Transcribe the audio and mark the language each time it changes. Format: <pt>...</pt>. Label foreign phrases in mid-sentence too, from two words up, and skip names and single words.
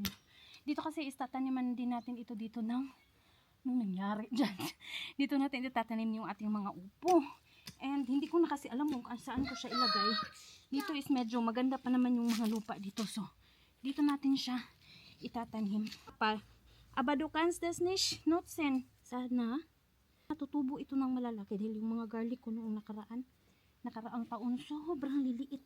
<tl>Dito kasi itataniman din natin ito dito nung nangyari dyan. Dito natin itatanim yung ating mga upo. And hindi ko na kasi alam kung saan ko siya ilagay. Dito is medyo maganda pa naman yung mga lupa dito. So, dito natin siya itatanim.</tl> <de>Abadukans das nicht nutzen.</de> <tl>Sana natutubo ito ng malalaki dahil yung mga garlic ko noong nakaraang taon, sobrang liliit.</tl>